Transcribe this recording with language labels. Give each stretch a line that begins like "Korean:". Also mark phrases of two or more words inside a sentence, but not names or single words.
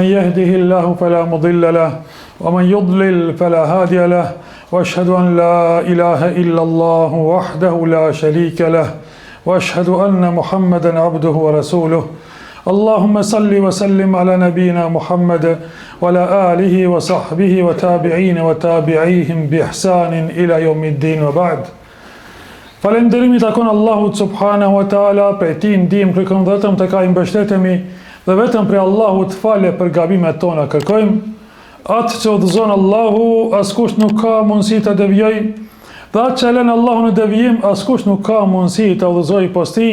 Arabic: يهده الله فلا مضل له ومن يضلل فلا هادي له وأشهد أن لا إله إلا الله وحده لا شريك له وأشهد أن محمدا عبده ورسوله اللهم صل وسلم على نبينا محمد وعلى آله وصحبه وتابعين وتابعيهم بإحسان إلى يوم الدين وبعد.
Albanian: Falënderimi takon Allahut
Arabic: سبحانه وتعالى,
Albanian: prej tij ndihmë kërkojmë, vetëm tek ai mbështetemi dhe vetëm prej Allahut falje për gabimet tona kërkojmë. Atë që udhëzon Allahu, askush nuk ka mundësi të devijojë, dhe atë që lën Allahu në devijim, askush nuk ka mundësi të udhëzojë posti.